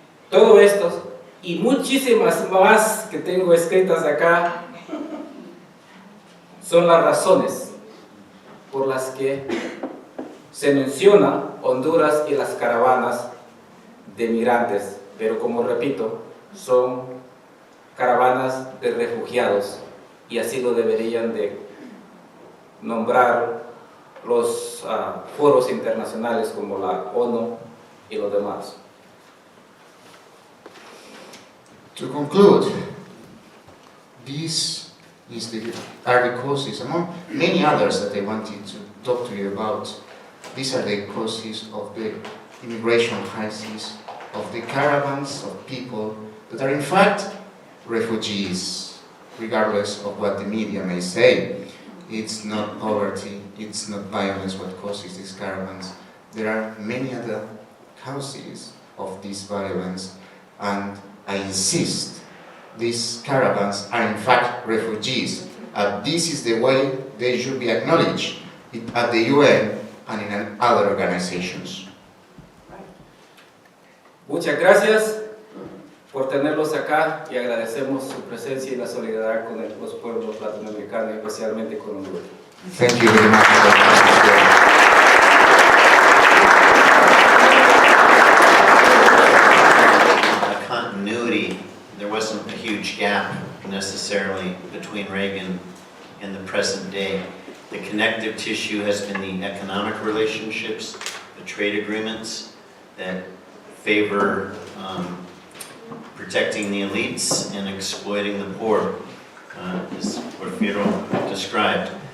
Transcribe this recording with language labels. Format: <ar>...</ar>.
<es>Todo esto y muchísimas más que tengo escritas acá son las razones por las que se menciona Honduras y las caravanas de migrantes, pero como repito, son caravanas de refugiados, y así lo deberían de nombrar los foros internacionales como la ONU y los demás.</es> <en>To conclude, this are the causes, among many others that I wanted to talk to you about, These are the causes of the immigration crisis, of the caravans of people that are in fact refugees, regardless of what the media may say. It's not poverty, it's not violence what causes these caravans. There are many other causes of this violence, and I insist, these caravans are in fact refugees, and this is the way they should be acknowledged at the UN and in other organizations.</en> <es>Muchas gracias por tenerlos acá y agradecemos su presencia y la solidaridad con los pueblos latinoamericanos, especialmente con Honduras.</es> <en>Thank you very much for coming here. Continuity, there wasn't a huge gap necessarily between Reagan and the present day. The connective tissue has been the economic relationships, the trade agreements that favor protecting the elites and exploiting the poor, as Porfirio described.</en>